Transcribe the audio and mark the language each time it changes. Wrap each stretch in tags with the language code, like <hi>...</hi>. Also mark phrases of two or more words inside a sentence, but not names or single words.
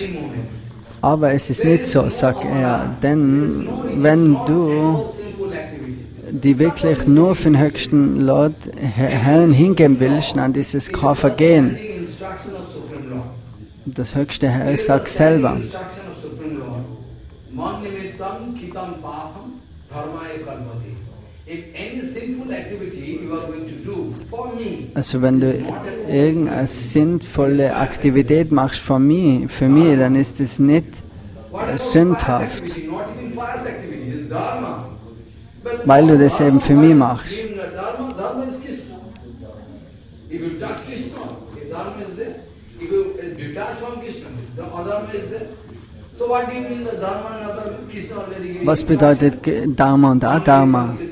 <de>Aber es ist nicht so, sagt er, denn wenn du die wirklich nur für den höchsten Lord Herrn hingeben willst, dann ist es kein Vergehen. Das höchste Herr sagt selber.</de> <sa>Paritam kitam papam dharmaya kalpati.</sa> <en>If any sinful activity you are going to do for me,</en> <de>also wenn du irgendeine sinnvolle Aktivität machst für mich, dann ist es nicht sündhaft, weil du das eben für mich machst. Was bedeutet Dharma und Adharma?</de>